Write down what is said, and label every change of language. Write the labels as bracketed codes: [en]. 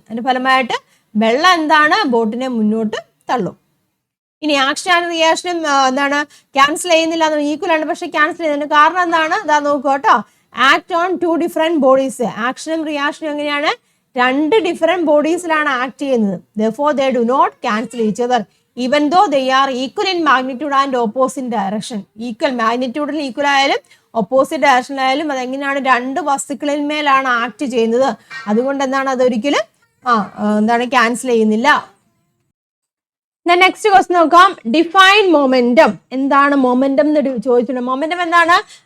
[ml] അതിന്റെ ഫലമായിട്ട് വെള്ളം എന്താണ് ബോട്ടിനെ മുന്നോട്ട് തള്ളും. ഇനി ആക്ഷൻ ആൻഡ് റിയാക്ഷനും എന്താണ് ക്യാൻസൽ ചെയ്യുന്നില്ല, ഈക്വൽ ആണ്, പക്ഷെ ക്യാൻസൽ ചെയ്യുന്നതിന് കാരണം എന്താണ് ഇതാ നോക്കുക കേട്ടോ. [en] act on 2 different bodies, [ml] ആക്ഷനും റിയാക്ഷനും എങ്ങനെയാണ് 2 ഡിഫറെന്റ് ബോഡീസിലാണ് ആക്ട് ചെയ്യുന്നത്. [en] therefore they do not cancel each other even though they are equal in magnitude and opposite direction. [ml] Equal മാഗ്നിറ്റ്യൂഡിൽ equal ആയാലും ഓപ്പോസിറ്റ് ഡയറക്ഷനിലായാലും അതെങ്ങനെയാണ് 2 വസ്തുക്കളിൽ മേലാണ് ആക്ട് ചെയ്യുന്നത്, അതുകൊണ്ട് എന്താണ് അതൊരിക്കലും എന്താണ് ക്യാൻസൽ ചെയ്യുന്നില്ല. നെക്സ്റ്റ് ക്വസ്റ്റ്യൻ നോക്കാം. [en] Define momentum. [ml] എന്താണ് മൊമെന്റം എന്ന് ചോദിച്ചിട്ടുണ്ട്. മൊമെന്റം എന്താണ്?